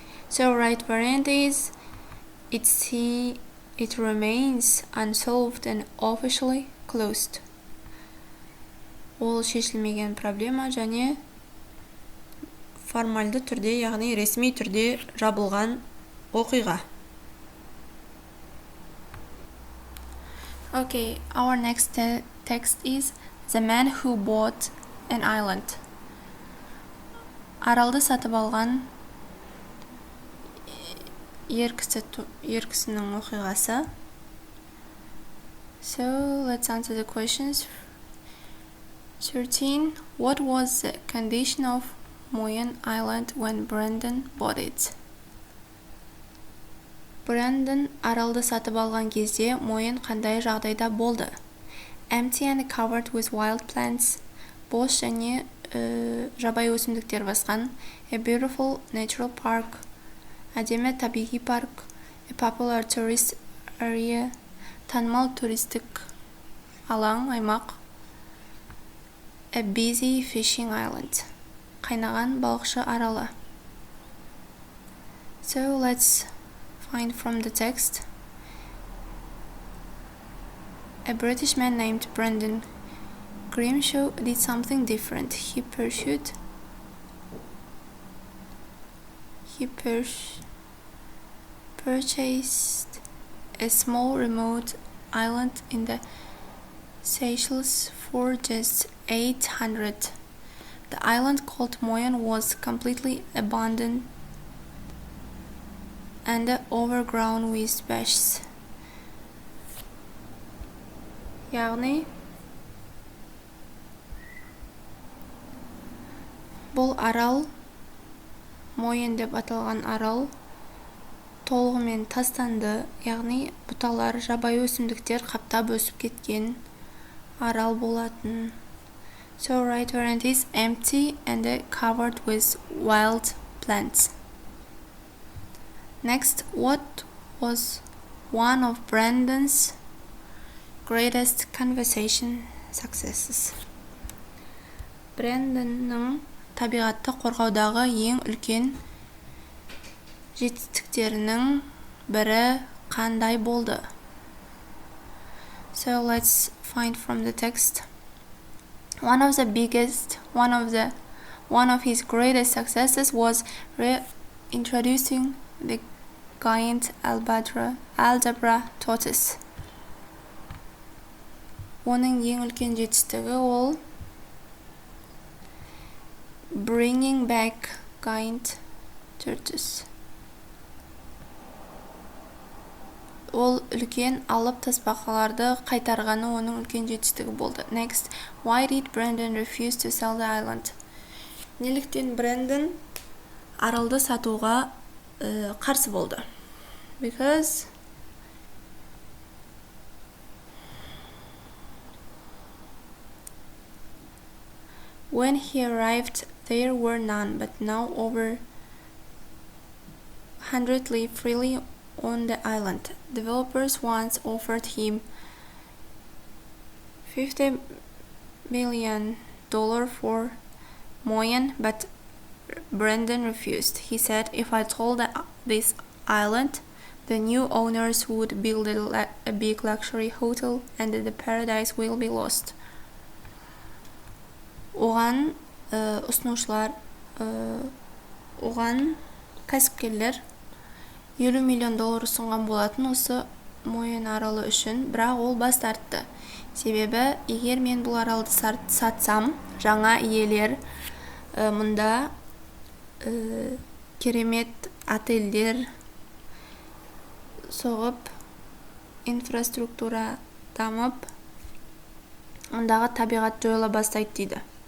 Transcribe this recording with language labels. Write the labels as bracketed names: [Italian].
[English] So right variant is it remains unsolved and officially closed. [Kazakh] Ол шешілмеген проблема және формальды түрде, яғни ресми түрде жабылған оқиға. [English] Okay, our next text is The Man Who Bought an Island. [Kazakh] Аралды сатып алған ер кісінің оқиғасы. [English] So, let's answer the questions. 13. What was the condition of Moyen Island when Brandon bought it? [Kazakh] Brandon аралды сатып алған кезде Moyen қандай жағдайда болды? [English] Empty and covered with wild plants. [Kazakh] Бос және жабайы өсімдіктер басқан. [English] A beautiful natural park. [Kazakh] Әдемі табиғи парк. [English] A popular tourist area. [Kazakh] Танымал туристік алаң, аймақ. [English] A busy fishing island. [Kazakh] Қайнаған балықшы аралы. [English] So let's find from the text. A British man named Brendan Grimshaw did something different. He purchased a small remote island in the Seychelles for just $800. The island called Moyen was completely abandoned and overgrown with bushes. [Kazakh] Яғни бұл арал, Moyen деп аталған арал, толығымен тастанды, яғни бұталар, жабайы өсімдіктер қаптап өсіп кеткен арал болатын. [English] So right variant is empty and covered with wild plants. Next, what was one of Brandon's greatest conservation successes? [Kazakh] Brandonның табиғатты қорғаудағы ең үлкен жетістіктерінің бірі қандай болды? [English] So let's find from the text. One of his greatest successes was reintroducing the giant algebra tortoise. [Kazakh] Оның ең үлкен жетістігі ол [English] bringing back giant tortoise. [Kazakh] Ол үлкен алып тасбақаларды қайтарғаны оның үлкен жетістігі болды. [English] Next, why did Brandon refuse to sell the island? [Kazakh] Неліктен Brandon аралды сатуға қарсы болды? [English] Because when he arrived, there were none, but now over 100 live freely on the island. Developers once offered him $50 million for Moyen, but Brandon refused. He said, if I told this island, the new owners would build a big luxury hotel and the paradise will be lost. [Kazakh] Оған ұсынушылар, оған кәсіпкерлер $50 миллион ұсынған болатын осы Moyen аралы үшін, бірақ ол бас тартты. Себебі, егер мен бұл аралды сатсам, жаңа иелер мұнда керемет отельдер соғып, инфраструктура дамып, ондағы табиғат жойыла бастайды дейді.